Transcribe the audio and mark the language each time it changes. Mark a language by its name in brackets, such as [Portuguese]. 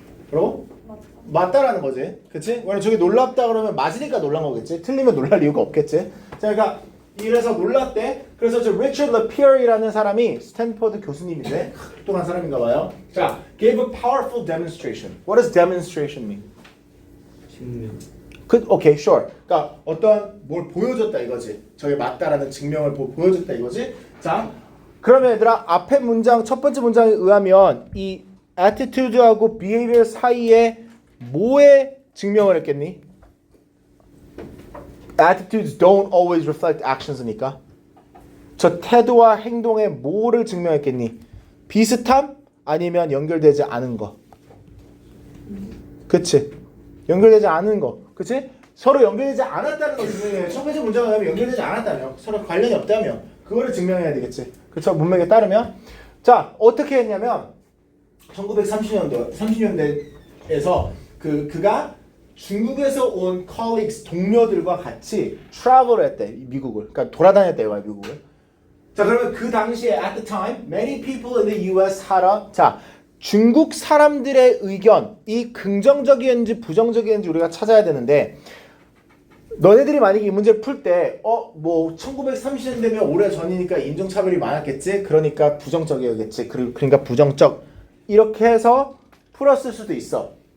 [Korean] 그럼 맞다라는 거지. 그치? 왜냐면 저게 놀랍다 그러면 맞으니까 놀란 거겠지. 틀리면 놀랄 이유가 없겠지. 자, 그러니까 이래서 놀랐대. 그래서 저 리처드 러피어라는 사람이 스탠퍼드 교수님인데 똑똑한 사람인가 봐요. [English] 자, gave a powerful demonstration. What does demonstration mean? [Korean] 증명. 오케이, sure. 그러니까 어떤 뭘 보여줬다 이거지. 저게 맞다라는 증명을 보여줬다 이거지. 자, 그러면 얘들아 앞에 문장 첫 번째 문장에 의하면 이 attitude하고 behavior 사이에 뭐에 증명을 했겠니? [English] Attitudes don't always reflect actions [Korean] 니까 저 태도와 행동에 뭐를 증명했겠니? 비슷함? 아니면 연결되지 않은 거. 그치? 연결되지 않은 거. 그치? 서로 연결되지 않았다는 걸 증명해야 첫 번째 문장에 의하면 연결되지 않았다며. 서로 관련이 없다며. 그거를 증명해야 되겠지. 그쵸? 문맥에 따르면. 자, 어떻게 했냐면 1930년대에서 그가 중국에서 온 colleagues 동료들과 같이 travel 했대 미국을. 그러니까 돌아다녔대 이거야 미국을. 자 그러면 그 당시에 [English] at the time many people in the U.S. had a [Korean] 자 중국 사람들의 의견이 긍정적이었는지 부정적이었는지 우리가 찾아야 되는데 너네들이 만약에 이 문제를 풀 때 뭐 1930년대면 오래 전이니까 인종차별이 많았겠지. 그러니까 부정적이었겠지. 그러니까 부정적 이렇게 해서 풀었을 수도 있어.